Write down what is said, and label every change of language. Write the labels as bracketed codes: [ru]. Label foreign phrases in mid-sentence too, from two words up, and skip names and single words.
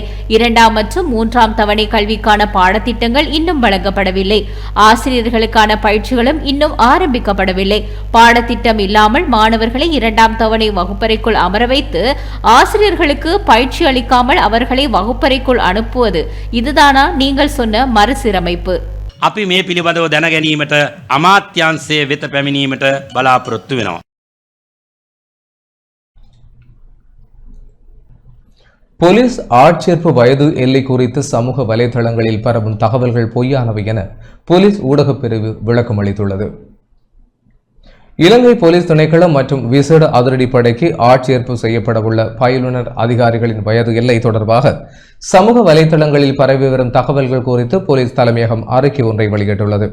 [ta] 2ஆம் மற்றும் 3ஆம் தவணை கல்விக்கான பாடத்திட்டங்கள் இன்னும் வழங்கப்படவில்லை. ஆசிரியர்களுக்கான பயிற்சிகளும் இன்னும் ஆரம்பிக்கப்படவில்லை. பாடத்திட்டம் இல்லாமல் மாணவர்களை 2ஆம் தவணை வகுப்பறைக்குள் அமர வைத்து ஆசிரியர்களுக்கு பயிற்சி அளிக்காமல் அவர்களை வகுப்பறைக்குள் அனுப்புவது இதுதானா நீங்கள் சொன்ன மறுசீரமைப்பு? [si] අපි මේ පිළිබඳව දැන ගැනීමට අමාත්‍යංශය වෙත පැමිණීමට බලාපොරොත්තු වෙනවා. [ta] போலீஸ் ஆட்சேர்ப்பு வயது எல்லை குறித்து சமூக வலைதளங்களில் பரவும் தகவல்கள் பொய்யானவை என போலீஸ் ஊடகப் பிரிவு விளக்கம் அளித்துள்ளது. இலங்கை போலீஸ் திணைக்களம் மற்றும் விசேட அதிரடிப்படைக்கு ஆட்சேர்ப்பு செய்யப்படவுள்ள பயிலுனர் அதிகாரிகளின் வயது எல்லை தொடர்பாக சமூக வலைதளங்களில் பரவி வரும் தகவல்கள் குறித்து போலீஸ் தலைமையகம் அறிக்கை ஒன்றை வெளியிட்டுள்ளது.